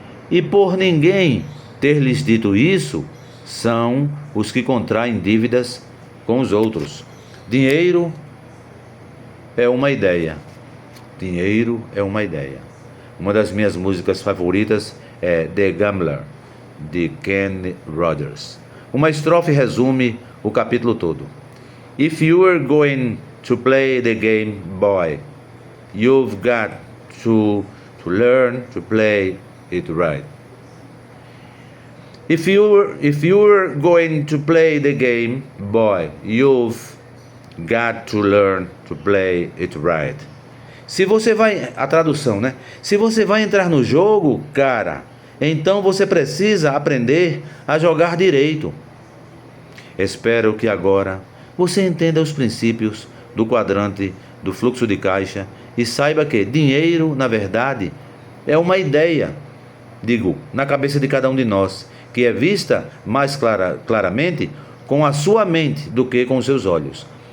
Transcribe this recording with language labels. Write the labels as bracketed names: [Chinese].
[Portuguese] E por ninguém ter lhes dito isso, são os que contraem dívidas com os outros. Dinheiro é uma ideia. Dinheiro é uma ideia. Uma das minhas músicas favoritas é The Gambler, de Kenny Rogers. Uma estrofe resume o capítulo todo. [English] If you are going to play the game, boy, you've got to learn to play it right. If you're going to play the game, boy, you've got to learn to play it right. [Portuguese] Se você vai, a tradução, né? Se você vai entrar no jogo, cara, então você precisa aprender a jogar direito. Espero que agora você entenda os princípios do quadrante do fluxo de caixa e saiba que dinheiro, na verdade, é uma ideia, na cabeça de cada um de nós, que é vista mais claramente com a sua mente do que com os seus olhos.